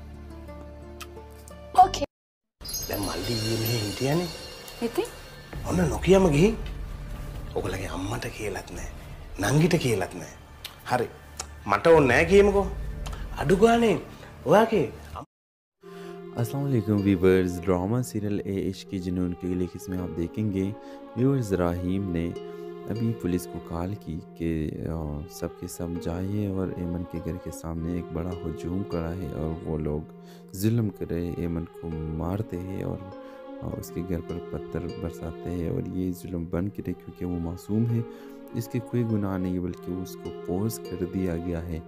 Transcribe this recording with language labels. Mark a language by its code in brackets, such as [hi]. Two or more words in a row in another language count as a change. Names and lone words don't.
[si] ඕකේ. දැන් මල්ලි මෙහෙ හිටියනේ. ඉතින් ඔන්න නොකියම ගිහින් ඔයගලගේ අම්මට කියලාත් නැහැ. නංගිට කියලාත් නැහැ. හරි. මට ඕනේ නැහැ කියමුකෝ. අඩු ගානේ ඔයාගේ [ur] السلام علیکم ویورز، ڈرامہ سیریل اے عشق کی جنون کے لیے اس میں آپ دیکھیں گے ویورز رحیم نے ابھی پولیس کو کال کی کہ سب کے سب جائیے اور ایمن کے گھر کے سامنے ایک بڑا ہجوم کرا ہے اور وہ لوگ ظلم کر رہے ہیں، ایمن کو مارتے ہیں اور اس کے گھر پر پتھر برساتے ہیں اور یہ ظلم بن کرے کیونکہ وہ معصوم ہے، اس کے کوئی گناہ نہیں بلکہ اس کو پوز کر دیا گیا ہے.